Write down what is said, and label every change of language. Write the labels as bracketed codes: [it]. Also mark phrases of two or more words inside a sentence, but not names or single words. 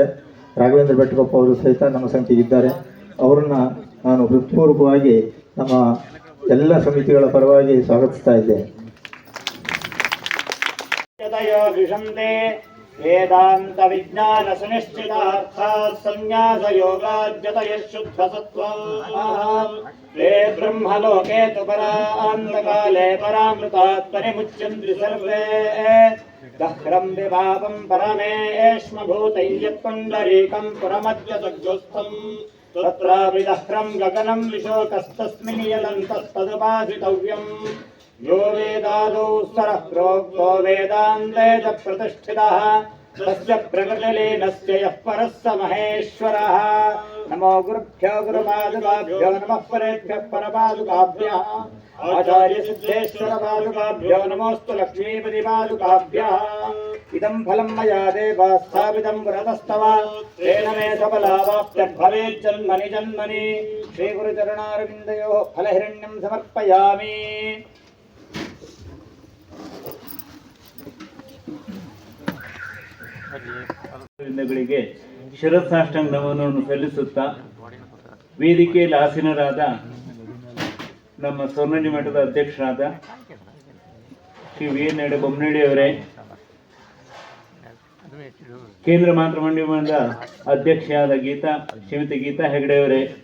[kn] ರಾಘವೇಂದ್ರ ಭಟ್ಕೊಪ್ಪ ಅವರು ಸಹಿತ ನಮ್ಮ ಸಂಖ್ಯೆಗಿದ್ದಾರೆ. ಅವರನ್ನು ನಾನು ಹೃತ್ಪೂರ್ವಕವಾಗಿ ನಮ್ಮ ಎಲ್ಲ ಸಮಿತಿಗಳ ಪರವಾಗಿ ಸ್ವಾಗತಿಸ್ತಾ ಇದ್ದೇನೆ. [sa] ವೇದಾಂತ ವಿಜ್ಞಾನ ಸುನಿಶ್ಚಿತಾರ್ಥಾತ್ ಸಂನ್ಯಾಸ ಯೋಗಾಜ್ಯತಯ ಶುದ್ಧ ಸತ್ವಂ ತೇ ಬ್ರಹ್ಮಲೋಕೆ ತು ಪರಾಂತಕಾಲೇ ಪರಾಮೃತಾತ್ ಪರಿಮುಚ್ಯಂತಿ ಸರ್ವೇ ದಹ್ರಂ ವಿಭಾವಂ ಪರಮೇಶ್ಮ ಭೂತೈ ಯತ್ಪುಂಡರೀಕಂ ಪುರಮದ್ಯ ಸಜ್ಜೋಸ್ಥಂ ತತ್ರ ವಿದಹ್ರಂ ಗಗನಂ ವಿಶೋಕಸ್ತಸ್ಮಿನ್ ಯಲಂತಸ್ತದುಪಾಸಿತವ್ಯಂ यो वेदादौ सरः प्रोक्तो वेदान्ते च प्रतिष्ठितः तस्य प्रकृतिलीनस्य यः परः स महेश्वरः नमो गुरुभ्यो गुरुपादुकाभ्यो नमः परेभ्यः परपादुकाभ्यः आचार्य सिद्धेश्वर पादुकाभ्यो नमोस्तु लक्ष्मीपति पादुकाभ्यः इदं फलं मया देवा स्थापितं पुरतस्तव तेन मे सफलावाप्तिर्भवेत् जन्मनि जन्मनि श्रीगुरुचरणारविन्दयोः फलहिरण्यं समर्पयामि। [kn] ಗಳಿಗೆ ಶಿರಸಾಷ್ಟಾಂಗ ನಮನವನ್ನು ಸಲ್ಲಿಸುತ್ತಾ ವೇದಿಕೆಯಲ್ಲಿ ಆಸೀನರಾದ ನಮ್ಮ ಸ್ವರ್ಣನಿ ಮಠದ ಅಧ್ಯಕ್ಷರಾದ ಶ್ರೀ ವಿ ಎನ್ ಬೊಮ್ಮನಹಳ್ಳಿ ಅವರೇ, ಕೇಂದ್ರ ಮಾತೃಮಂಡಲದ ಅಧ್ಯಕ್ಷರಾದ ಶ್ರೀಮತಿ ಗೀತಾ ಹೆಗಡೆ ಅವರೇ,